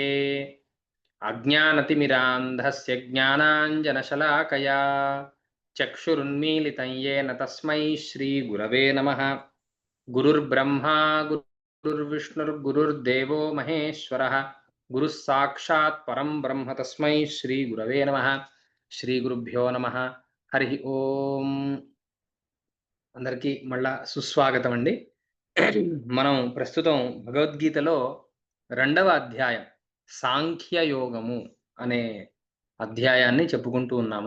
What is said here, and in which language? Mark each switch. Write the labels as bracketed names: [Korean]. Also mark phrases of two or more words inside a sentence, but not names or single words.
[Sanskrit] अज्ञानतिमिरान्धस्य ज्ञानाञ्जनशलाकया चक्षुरुन्मीलितं येन तस्मै श्रीगुरवे नमः। गुरुर्ब्रह्मा गुरुर्विष्णुर्गुरुर्देवो महेश्वरः गुरुः साक्षात् परं ब्रह्म तस्मै श्रीगुरवे नमः। శ్రీ గురుభ్యో నమః. హరి ఓం. [Telugu] అందరికీ మళ్ళా సుస్వాగతం అండి. మనం ప్రస్తుతం భగవద్గీతలో 2వ అధ్యాయం సాంఖ్యయోగము అనే అధ్యాయాన్ని చెప్పుకుంటూ ఉన్నాము.